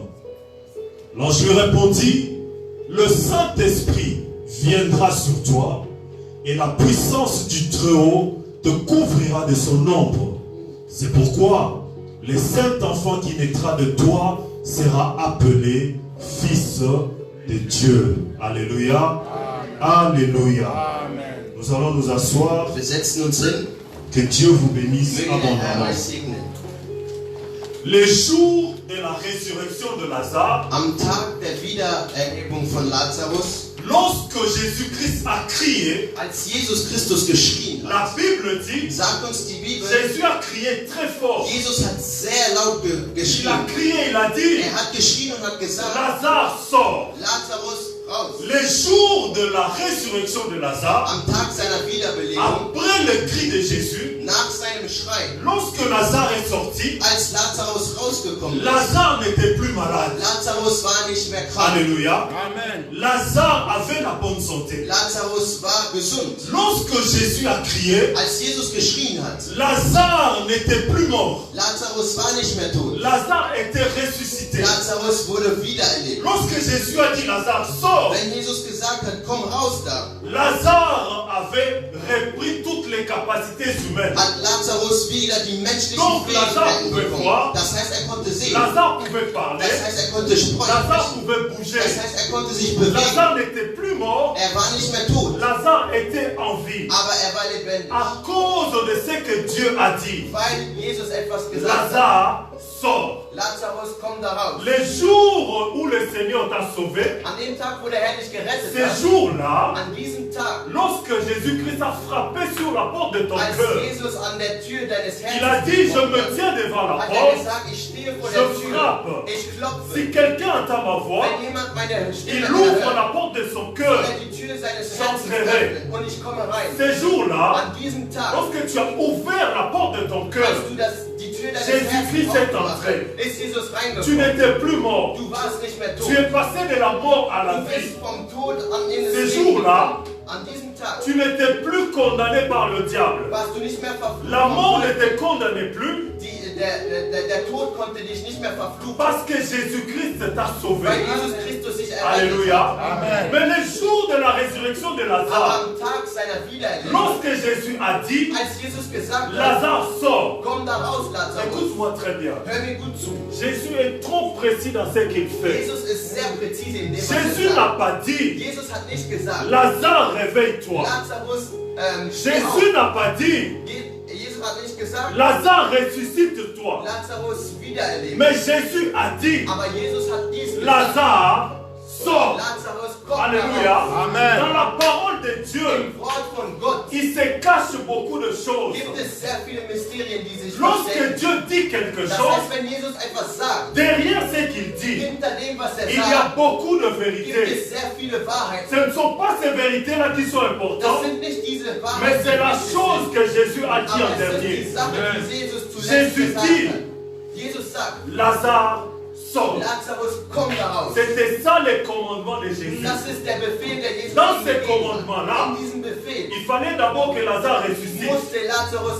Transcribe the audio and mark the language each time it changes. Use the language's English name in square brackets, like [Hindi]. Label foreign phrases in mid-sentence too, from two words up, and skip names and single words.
[French] L'ange lui répondit: Le Saint-Esprit viendra sur toi, et la puissance du Très-Haut te couvrira de son ombre. C'est pourquoi le saint enfant qui naîtra de toi sera appelé Fils de Dieu. Alléluia. Amen. Alléluia. Amen. Nous allons nous asseoir. [German] Wir setzen uns hin. [French] Que Dieu vous bénisse [German] Möge der Herr [French] abondamment. [German] euch segnen. [French] Les jours de la résurrection de Lazare, [German] Am Tag der Wiedererhebung von Lazarus, [French] lorsque Jésus-Christ a crié, [German] als Jesus Christus geschrien [French] la [German] hat, [French] Bible dit, [German] sagt uns die Bibel, [French] Jésus a crié très fort. [German] Jesus hat sehr laut [French] Il a [German] geschrien. [French] crié, il a dit: [German] Er hat geschrien und hat gesagt, [French] Lazare sort. [German] Lazarus, raus. [French] Les jours de la résurrection de Lazare, [German] Am Tag seiner Wiederbelebung, [French] après le cri de Jésus, [German] nach seinem Schrei, [French] lorsque Lazare est sorti, [German] als Lazarus rausgekommen ist, [French] Lazare n'était plus malade. [German] Lazarus war nicht mehr krank. [French] Alléluia. Amen. Lazare avait la bonne santé. [German] Lazarus war gesund. [French] Lorsque Jésus a crié, [German] Als Jesus geschrien hat, [French] Lazare n'était plus mort. [German] Lazarus war nicht mehr tot. [French] Lazare était ressuscité. [German] Lazarus wurde wiedererlebt. [French] Lorsque Jésus a dit Lazare sort, [German] Wenn Jesus gesagt hat, komm raus da, [French] Lazare avait repris toutes les capacités humaines. [German] hat Lazarus wieder die menschlichen [French] Donc, Lazare [German] Fähigkeiten [French] pouvait [German] bekommen. [French] voir. [German] Das heißt, er konnte sehen. [French] Lazare pouvait parler. [German] Das heißt, er konnte [French] Lazare [German] sprechen. [French] pouvait bouger. [German] Das heißt, er konnte sich bewegen. [French] Lazare n'était plus mort. [German] Er war nicht mehr tot, [French] Lazare était en vie. [German] aber er war lebendig. [French] À cause de ce que Dieu a dit, [German] Weil Jesus etwas gesagt hat. [French] Lazare sort. [German] Lazarus, komm da raus. [French] Les jours où le Seigneur t'a sauvé, [German] An dem Tag, wo der Herr dich gerettet [French] ces [German] hat, [French] jours-là, [German] an diesem Tag, [French] lorsque Jésus-Christ a frappé sur la porte de ton [German] als [French] cœur, [German] Jesus an der Tür deines [French] il a [German] Herzens [French] dit: Je [German] geklopft [French] me [German] hat, [French] tiens devant la [German] hat er [French] porte. [German] gesagt, ich stehe vor [French] Je [German] der Tür, [French] frappe. [German] ich klopfe. [French] Si quelqu'un entend ma voix, [German] Wenn jemand meine Stimme [French] il ouvre [German] hört, [French] la porte de son [German] soll [French] cœur. [German] er die Tür seines Herzens [French] J'entrerai. [German] öffnen und ich komme rein. [French] Ces jours-là, [German] An diesem Tag, [French] lorsque tu as ouvert la porte de ton cœur, [German] als du die Tür deines [French] Jésus-Christ [German] Herzens [French] est [German] aufgemacht [French] entré. [German] hast, ist Jesus [French] tu [German] reingekommen. [French] n'étais plus mort. [German] Du warst nicht mehr tot. [French] Tu es passé de la mort à la [German] Du [French] vie. [German] bist vom Tod an in das [French] Ces [German] Leben [French] jours-là, [German] gekommen. An diesem Tag [French] tu n'étais plus condamné par le diable. [German] warst du nicht mehr verflucht. [French] La mort ne te condamnait plus [German] Der Tod konnte dich nicht mehr verfluchen, [French] parce que Jésus-Christ t'a sauvé. [German] weil Jesus Christus sich errettet [French] Alléluia. [German] hat. [French] Amen. Mais les jours de la résurrection de [German] Aber [French] Lazare, [German] am Tag seiner Wiedererlebung, [French] lorsque Jésus a dit, [German] als Jesus gesagt hat, [French] Lazare sort. [German] komm da raus, Lazarus, [French] Écoute-moi très bien. [German] hör mir gut zu. [French] Jésus est trop précis dans ce qu'il fait. [German] Jesus ist sehr präzise in dem, was [French] Jésus [German] er [French] n'a [German] sagt. [French] pas dit, [German] Jesus hat nicht gesagt, [French] Lazare, réveille-toi. [German] Lazarus, steh auf. [French] Jésus n'a pas dit, [German] Jesus hat nicht gesagt, [French] Lazare, ressuscite-toi. [German] Lazarus wiedererleben. [French] Mais Jésus a dit, [German] Aber Jesus hat dies gesagt, [French] Lazare, sort. [German] Lazarus, komm [French] Alléluia. [German] heraus. [French] Amen. Dans la parole de Dieu, [German] Im Wort von Gott [French] il se cache beaucoup de choses. [German] gibt es sehr viele Mysterien, die sich [French] Lorsque [German] verstecken. [French] Dieu dit quelque [German] Das [French] chose, [German] heißt, wenn Jesus etwas sagt, [French] derrière ce qu'il dit, [German] hinter dem, was [French] il y a [German] sagt, [French] beaucoup de [German] gibt [French] vérités. [German] es sehr viele Wahrheiten. [French] Ce ne sont pas ces vérités-là qui sont [German] Das [French] importantes, [German] sind nicht diese [French] mais [German] Wahrheiten, [French] c'est la [German] die wichtig [French] chose [German] sind, [French] que Jésus a dit en [German] aber es sind die [French] dernier. [German] Sachen, [French] Amen. [German] die Jesus zuletzt [French] Jésus [German] gesagt [French] dit, [German] hat. Jesus sagt, [French] Lazare sort. [German] Lazarus, komm daraus. [French] C'était ça le commandement de Jésus. [German] Das ist der Befehl, der Jesus [French] Dans [German] ihm [French] ce [German] gegeben [French] commandement-là, [German] hat. In diesem Befehl [French] il fallait d'abord que Lazare ressuscite. [German] musste Lazarus